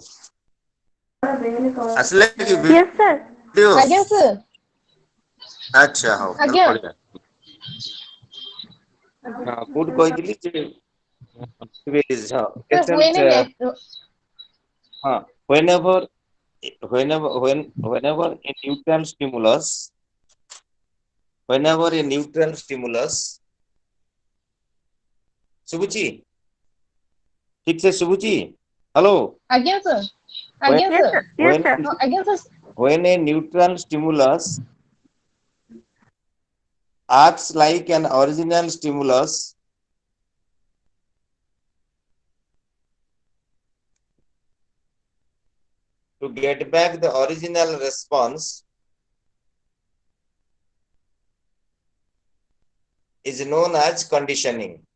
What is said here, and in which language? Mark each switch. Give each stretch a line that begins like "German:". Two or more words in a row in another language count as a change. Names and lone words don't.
Odia: ଆସିଲେ କି
English: yes sir
Odia: ଭିଡିଓ? ଆଜ୍ଞା ସାର୍। ଆଚ୍ଛା ହଉ ତାହେଲେ ଆଜ୍ଞା ବଢିଆ। ହଁ କୋଉଠି କହିଥିଲି ଯେ ହଁ ସାର୍ ହୁଏନି patient ନେଟ୍
English: huh, whenever a neutral stimulus whenever a neutral stimulus
Odia: ଶୁଭୁଛି ଠିକ ସେ ଶୁଭୁଛି ହ୍ୟାଲୋ ଆଜ୍ଞା ସାର୍ when ଆଜ୍ଞା ୟେସ୍ ସାର୍
English: sir yes
Odia: when ସାର୍ ହଁ ଆଜ୍ଞା ସାର୍
English: when a neutral stimulus acts like an original stimulus to get back the original response is known as conditioning.